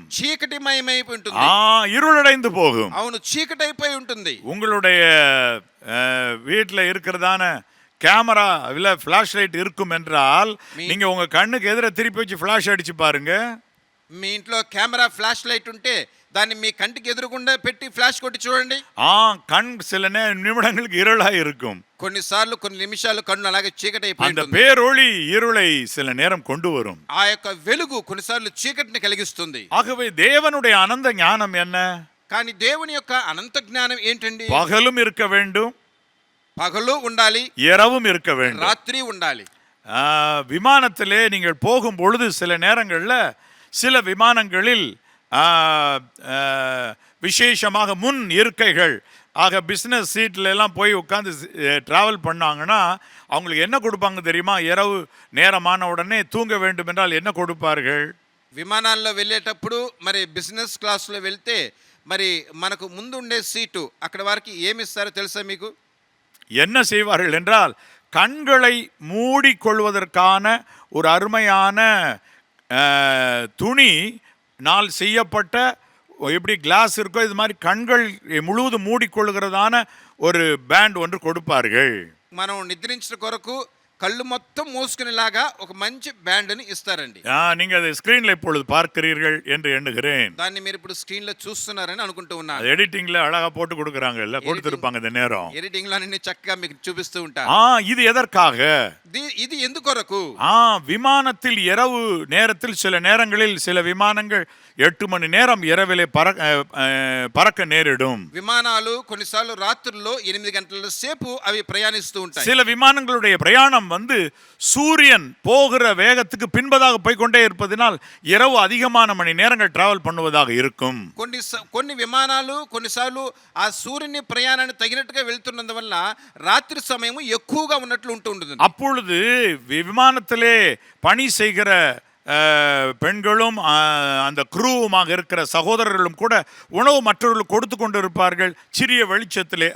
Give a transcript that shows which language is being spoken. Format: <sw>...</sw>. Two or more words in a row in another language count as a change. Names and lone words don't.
<te>చీకటిమయమై ఉంటుంది.</te> <ta>இருளடைந்து போகும்.</ta> <te>అవును, చీకటైపోయి ఉంటుంది.</te> <ta>உங்களுடைய வீட்டில் இருக்கிறதான கேமரா இல்ல</ta> <en>flash light</en> <ta>இருக்கும் என்றால் நீங்க உங்க கண்ணுக்கு எதிர திருப்பி வச்சு ஃபிளாஷ் அடிச்சு பாருங்க.</ta> <te>మీ ఇంట్లో కెమెరా</te> <en>flash light</en> <te>ఉంటే దాన్ని మీ కంటికి ఎదురుగుండా పెట్టి ఫ్లాష్ కొట్టి చూడండి.</te> <ta>கண் சில நிமிடங்களுக்கு இருளா இருக்கும்.</ta> <te>కొన్నిసార్లు కొన్ని నిమిషాలు కన్ను అలాగే చీకటైపోయి</te> <ta>அந்த பேரொளி இருளை சில நேரம் கொண்டு வரும்.</ta> <te>ఆ యొక్క వెలుగు కొన్నిసార్లు చీకటిని కలిగిస్తుంది.</te> <ta>ஆகவே தேவனுடைய அனந்த ஞானம் என்ன?</ta> <te>కానీ దేవుని యొక్క అనంత జ్ఞానం ఏంటండి?</te> <ta>பகலும் இருக்க வேண்டும்,</ta> <te>పగలు ఉండాలి,</te> <ta>இரவும் இருக்க வேண்டும்,</ta> <te>రాత్రి ఉండాలి.</te> <ta>விமானத்திலே நீங்கள் போகும் பொழுது சில நேரங்களில் சில விமானங்களில் விசேஷமாக முன் இருக்கைகள் ஆக</ta> <en>business seat</en> <ta>எல்லாம் போய் உட்காந்து ட்ராவல் பண்ணாங்கன்னா அவங்களுக்கு என்ன கொடுப்பாங்க தெரியுமா? இரவு நேரமான உடனே தூங்க வேண்டும் என்றால் என்ன கொடுப்பார்கள்?</ta> <te>విమానాల్లో వెళ్ళేటప్పుడు మరి</te> <en>business class</en> <te>వెళ్తే మరి మనకు ముందు ఉండే సీటు అక్కడ వారికి ఏమి ఇస్తారో తెలుసా మీకు?</te> <ta>என்ன செய்வார்கள் என்றால் கண்களை மூடிக்கொள்வதற்கான ஒரு அருமையான துணி நாள் செய்யப்பட்ட, எப்படி கிளாஸ் இருக்கோ இது மாதிரி கண்கள் முழுவதும் மூடிக்கொள்கிறதான ஒரு பேண்ட் ஒன்று கொடுப்பார்கள்.</ta> <te>మనం నిద్రించిన కొరకు కళ్ళు మొత్తం మూసుకునేలాగా ఒక మంచి బ్యాండ్ ని ఇస్తారండి.</te> <ta>நீங்க அதை ஸ்கிரீன்ல இப்பொழுது பார்க்கிறீர்கள் என்று எண்ணுகிறேன்.</ta> <te>దాన్ని మీరు ఇప్పుడు స్క్రీన్ లో చూస్తున్నారని అనుకుంటూ ఉన్నాను. ఎడిటింగ్ లో</te> <ta>అழகா போட்டு கொடுக்கறாங்க, இல்ல கொடுத்திருப்பாங்க இந்த நேரம்.</ta> <te>ఎడిటింగ్ లో అన్ని చక్కగా మీకు చూపిస్తూ ఉంటారు.</te> <ta>இது எதற்காக?</ta> <te>ఇది ఎందుకొరకు?</te> <ta>விமானத்தில் இரவு நேரத்தில் சில நேரங்களில் சில விமானங்கள் 8 மணி நேரம் இரவிலே பறக்க நேரிடும்.</ta> <te>విమానాలు కొన్నిసార్లు రాత్రుల్లో 8 గంటల సేపు అవి ప్రయాణిస్తూ ఉంటాయి.</te> <ta>சில விமானங்களுடைய பிரயாணம் காலம் சூரியன் போகிற வேகத்துக்கு பின்பதாக போய்கொண்டே இருப்பதனால் இரவு அதிகமான மணி நேரங்கள் டிராவல் பண்ணுவதாக இருக்கும்.</ta> <te>కొన్ని విమానాలు కొన్నిసార్లు ఆ సూర్యుని ప్రయాణాన్ని తగినట్టుగా వెళ్తున్నందు వల్ల రాత్రి సమయం ఎక్కువగా ఉన్నట్లు ఉంటుంది.</te> <ta>அப்பொழுது விமானத்திலே பணி செய்கிற பெண்களும் அந்த குரூவுமாக இருக்கிற சகோதரர்களும் கூட உணவு மற்றவர்களுக்கு கொடுத்து கொண்டு இருப்பார்கள் சிறிய வெளிச்சத்திலே.</ta>